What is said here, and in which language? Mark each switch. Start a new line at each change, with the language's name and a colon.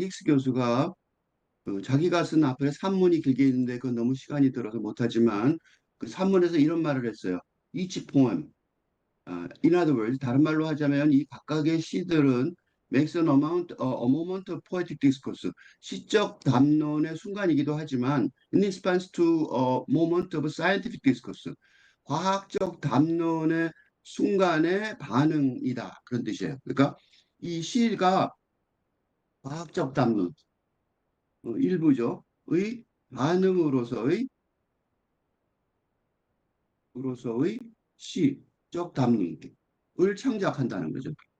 Korean: 힉스 교수가 자기가 쓴 앞에 산문이 길게 있는데 그건 너무 시간이 들어서 못하지만 그 산문에서 이런 말을 했어요.
English: Each poem, in other words,
Korean: 다른 말로 하자면 이 각각의 시들은
English: makes a moment of poetic discourse,
Korean: 시적 담론의 순간이기도 하지만
English: in response to a moment of scientific discourse,
Korean: 과학적 담론의 순간의 반응이다. 그런 뜻이에요. 그러니까 이 시가 과학적 담론, 일부죠. 의 반응으로서의 시적 담론을 창작한다는 거죠.